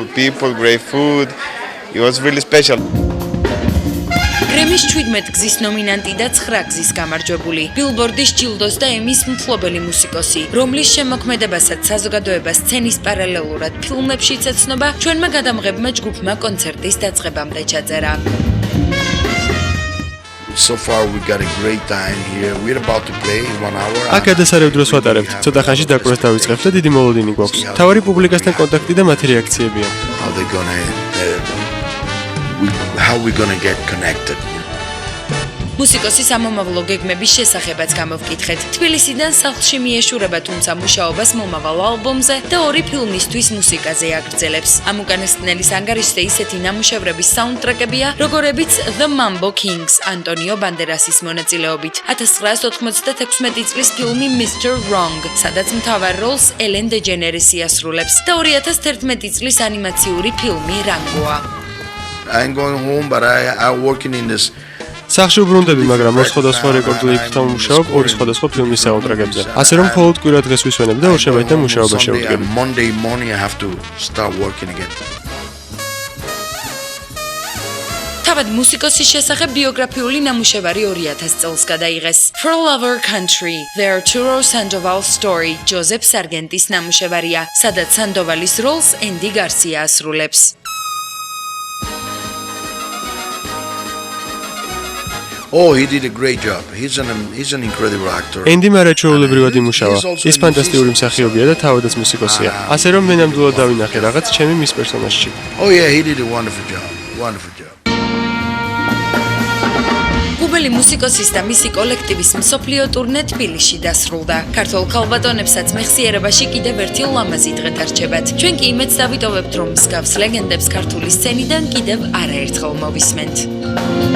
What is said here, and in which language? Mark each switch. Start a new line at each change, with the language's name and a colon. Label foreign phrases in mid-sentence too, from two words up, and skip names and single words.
Georgian: გრემის 17 გზის ნომინანტი და 9 გზის გამარჯვებული, ბილბორდის ჯილდოს და ემის მფლობელი მუსიკოსი, რომლის შემოქმედებასაც საზოგადოება სცენის პარალელურად ფილმებშიც ეცნობა, ჩვენმა გადამღებმა ჯგუფმა კონცერტის დაწყებამდე ჩაწერა.
English: So far we got a great time here. We're about to play in 1 hour.
Georgian: აქ გადასარევ დროს ვატარებთ. ცოტა ხანში დაკვრას დავიწყებთ და დიდი მოლოდინი გვაქვს. თავარი პუბლიკასთან კონტაქტი და მათი რეაქციებია.
English: How we gonna get connected?
Georgian: მუსიკოსის ამომავლო გეგმების შესახებაც გამოვკითხეთ. თბილისიდან სახლში მიეშურება, თუმცა მუშაობას მომავალ ალბომზე და 2 ფილმისთვის მუსიკაზე აგრძელებს. ამ უკანასკნელის ანგარიშზე ისეთი ნამუშევრების საუნდტრეკებია, როგორებიც The Mambo Kings ანტონიო ბანდერასის მონაწილეობით, 1996 წლის ფილმი Mr. Wrong, სადაც მთავარ როლს ელენ დეჯენერესი ასრულებს და 2011 წლის ანიმაციური ფილმი Rangoa.
English: I'm going home, but I'm working in this.
Georgian: სახში უბრუნდები, მაგრამ სხვადასხვა რეკორდ ლეიბლთან ვმუშაობ 2 სხვადასხვა ფილმის საუნდტრეკებზე. ასე რომ მხოლოდ კვირა დღეს ვისვენებ და ორშაბათიდან მუშაობა შევდგები.
English: Monday morning I have to start working again.
Georgian: თავად მუსიკოსის შესახებ ბიოგრაფიული ნამუშევარი 2000 წელს გადაიღეს. For Lover Country, The Arturo Sandoval Story, ჯოზეფ სარგენტის ნამუშევარია, სადაც სანდოვალის როლს ენდი გარსია ასრულებს.
English: Oh, he did a great job. He's an incredible actor.
Georgian: ენდი მარაჩვეულებრივად იმუშავა. ის ფანტასტიკური მსახიობია და თავადაც მუსიკოსია. ასე რომ მე ნამდვილად დავინახე რაღაც ჩემი მის პერსონაჟში.
English: Oh yeah, he did a wonderful job. Wonderful job.
Georgian: კუბელი მუსიკოსის და მისი კოლექტივის მსოფლიო ტურნე თბილისში დასრულდა. ქართულ ქალბატონებსაც მეხსიერებაში კიდევ ერთი ლამაზი დღე დარჩებათ. ჩვენ კი იმედს დავიტოვებთ, რომ მსგავს ლეგენდებს ქართული სცენიდან კიდევ არაერთხელ მოვისმენთ.